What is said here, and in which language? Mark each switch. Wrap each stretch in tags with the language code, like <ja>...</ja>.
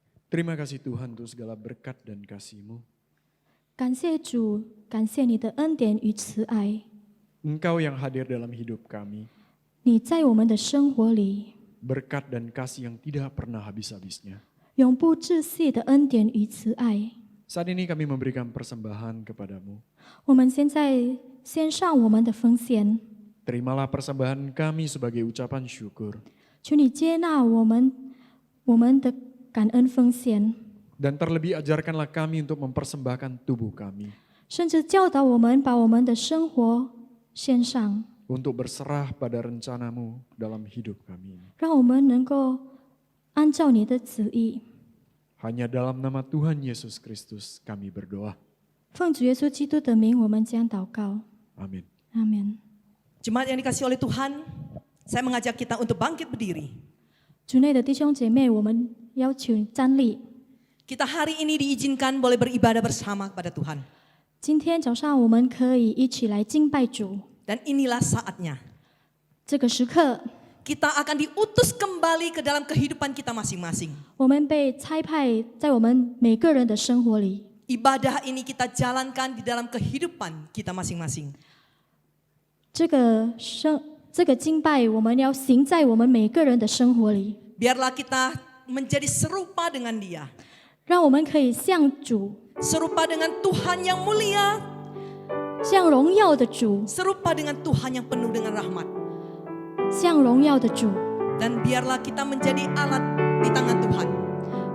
<id>Terima kasih Tuhan untuk segala berkat dan kasih-Mu.</id> <zh>感谢主，感谢你的恩典与慈爱，</zh> <id>Engkau yang hadir dalam hidup kami.</id> <zh>你在我们的生活里</zh> <id>Berkat dan kasih yang tidak pernah habis-habisnya.</id> <zh>永不窒息的恩典与慈爱。</zh> <id>Saat ini kami memberikan persembahan kepadamu.</id> <zh>我们现在献上我们的奉献，</zh> <id>Terimalah persembahan kami sebagai ucapan syukur.</id> <zh>求你接纳我们的感恩奉献，</zh> <id>Dan terlebih ajarkanlah kami untuk mempersembahkan tubuh kami.</id> <zh>甚至教导我们把我们的生活献上，</zh> <id>Untuk berserah pada rencanamu dalam hidup kami.</id> <zh>让我们能够按照你的旨意。</zh> <id>Hanya dalam nama Tuhan Yesus Kristus kami berdoa.</id> <zh>奉主耶稣基督的名，我们将祷告。</zh> <id>Amin.</id> <zh>阿门。</zh> <id>Jemaat yang dikasihi oleh Tuhan, saya mengajak kita untuk bangkit berdiri.</id> <zh>主内的弟兄姐妹，我们要求站立。</zh> <id>Kita hari ini diizinkan boleh beribadah bersama kepada Tuhan.</id> <zh>今天早上我们可以一起来敬拜主。</zh> <id>Dan inilah saatnya</id> <zh>这个时刻，</zh> <id>kita akan diutus kembali ke dalam kehidupan kita masing-masing.</id> <zh>我们被差派在我们每个人的生活里。</zh> <id>Ibadah ini kita jalankan di dalam kehidupan kita masing-masing.</id> <zh>这个敬拜，我们要行在我们每个人的生活里，</zh> <id>Biarlah kita menjadi serupa dengan Dia.</id> <zh>让我们可以像主，</zh> <id>Serupa dengan Tuhan yang mulia.</id> <zh>像荣耀的主，</zh> <id>Serupa dengan Tuhan yang penuh dengan rahmat.</id> <zh>像荣耀的主，</zh> <id>Dan biarlah kita menjadi alat di tangan Tuhan.</id>